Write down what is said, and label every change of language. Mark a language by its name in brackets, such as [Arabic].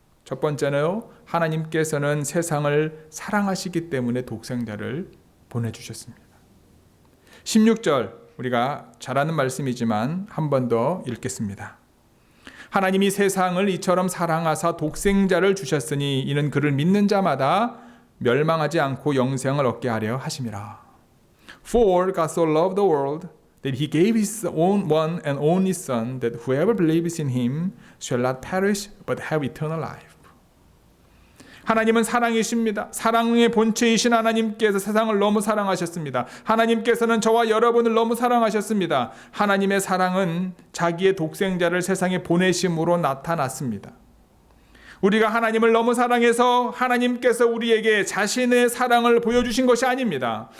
[Korean] 첫 번째는 하나님께서는 세상을 사랑하시기 때문에 독생자를 보내주셨습니다. 16절, 우리가 잘 아는 말씀이지만 한 번 더 읽겠습니다. 하나님이 세상을 이처럼 사랑하사 독생자를 주셨으니 이는 그를 믿는 자마다 멸망하지 않고 영생을 얻게 하려 하심이라. [English] For God so loved the world that he gave his own one and only Son, that whoever believes in him shall not perish but have eternal life. [Korean] 하나님은 사랑이십니다. 사랑의 본체이신 하나님께서 세상을 너무 사랑하셨습니다. 하나님께서는 저와 여러분을 너무 사랑하셨습니다. 하나님의 사랑은 자기의 독생자를 세상에 보내심으로 나타났습니다. 우리가 하나님을 너무 사랑해서 하나님께서 우리에게 자신의 사랑을 보여주신 것이 아닙니다.